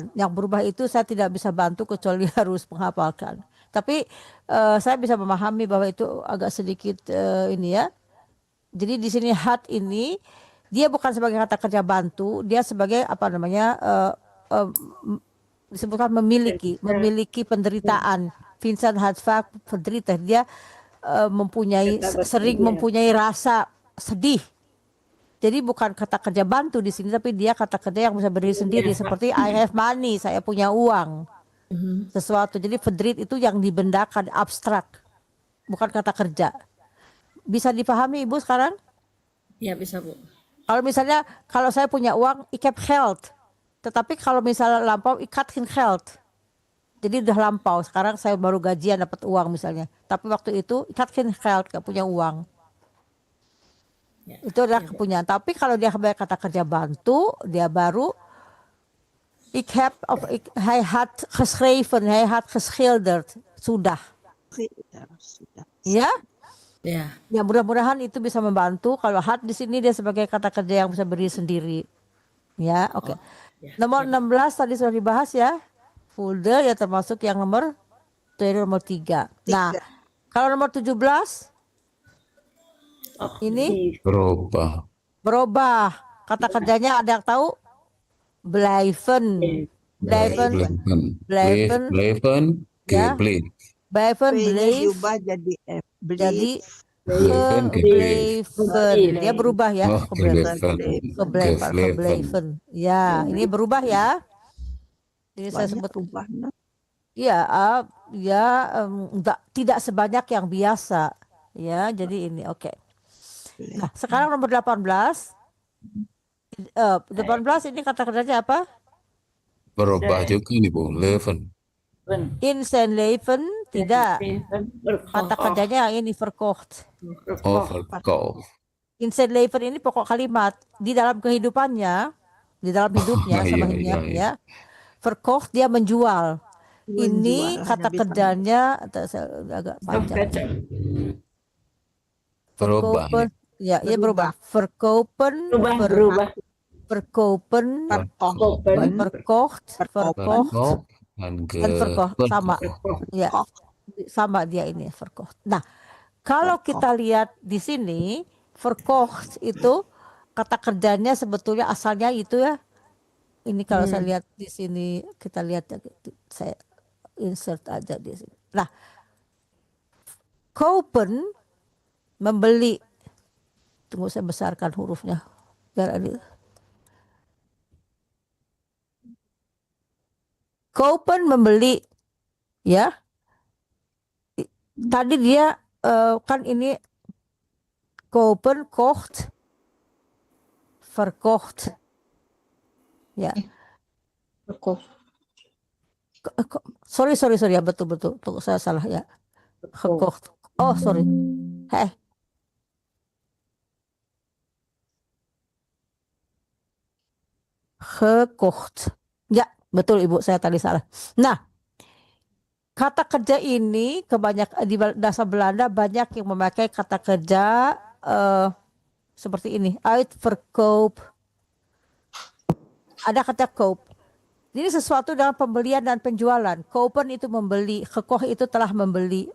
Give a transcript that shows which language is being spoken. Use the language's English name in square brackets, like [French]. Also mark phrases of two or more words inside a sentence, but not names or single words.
[Indonesian] Yang berubah itu saya tidak bisa bantu kecuali harus menghafalkan. Tapi saya bisa memahami bahwa itu agak sedikit ini ya. Jadi di sini hat ini dia bukan sebagai kata kerja bantu, dia sebagai apa namanya disebutkan memiliki penderitaan. [Dutch] Vincent hat vaak verdrietig. [Indonesian] Dia sering mempunyai rasa sedih. Jadi bukan kata kerja bantu di sini, tapi dia kata kerja yang bisa berdiri sendiri seperti [English] I have money, [Indonesian] saya punya uang. Sesuatu. Jadi verdriet itu yang dibendakan, abstrak, bukan kata kerja. Bisa dipahami Ibu sekarang? Ya bisa, Bu. Kalau misalnya kalau saya punya uang, [Dutch] ik heb geld. [Indonesian] Tetapi kalau misalnya lampau, [Dutch] ik had geen geld. [Indonesian] Jadi udah lampau. Sekarang saya baru gajian dapat uang misalnya. Tapi waktu itu [Dutch] ik had geen geld, [Indonesian] gak punya uang. Ya. Itu adalah kepunyaan. Tapi kalau dia kata kerja bantu, dia baru [Dutch] hij had geschreven, hij had geschilderd. [Indonesian] Sudah. Ya? Ya. Ya, mudah-mudahan itu bisa membantu. Kalau had di sini dia sebagai kata kerja yang bisa berdiri sendiri. Ya, oke. Ya. Nomor 16 tadi sudah dibahas ya. Folder ya termasuk yang nomor 3. Nah, kalau nomor 17 ini berubah. Kata kerjanya ada yang tahu? Blijven. Ya. Gebleven. Blijven, P-nya bleef, diubah jadi F. jadi Gebleven. gebleven. Dia berubah ya, Oh, gebleven. gebleven. Ya, ini berubah ya. Ini saya Banyak sebut rubahnya. ya, tidak sebanyak yang biasa. Ya, jadi ini oke. Nah, sekarang nomor 18. 18 ini kata kerjanya apa? Berubah juga nih Bu, leven. [Dutch] In zijn leven tidak. [Indonesian] Kata kerjanya yang ini verkocht. Oh, verkoop. [Dutch] In zijn leven [Indonesian] ini pokok kalimat di dalam kehidupannya, di dalam hidupnya iya, sama iya, hidupnya iya. ya. Verkocht dia menjual. Ini Menjual, kata hanya bisa kerjanya agak panjang. Berubah. Verkopen, ya, berubah. [Dutch] Verkopen, verkopen, verkocht, Verkoop en [Indonesian] verkocht sama. Ya, sama dia ini verkocht. Nah, kalau kita lihat di sini verkocht itu kata kerjanya sebetulnya asalnya itu ya. Ini kalau saya lihat di sini, kita lihat ya, saya insert aja di sini. Nah, kopen membeli. Tunggu saya besarkan hurufnya biar ada. Kopen membeli, ya. Tadi dia kan ini [Dutch] kopen, kocht, verkocht. [Indonesian] Ya. Sorry ya, betul. Tunggu, saya salah ya. Gekocht. Oh, sorry. Gekocht. Ya, betul Ibu, saya tadi salah. Nah, kata kerja ini kebanyakan di bahasa Belanda banyak yang memakai kata kerja seperti ini. Uitverkoop. Ada kata koop. Ini sesuatu dalam pembelian dan penjualan. Kopen itu membeli, gekocht itu telah membeli.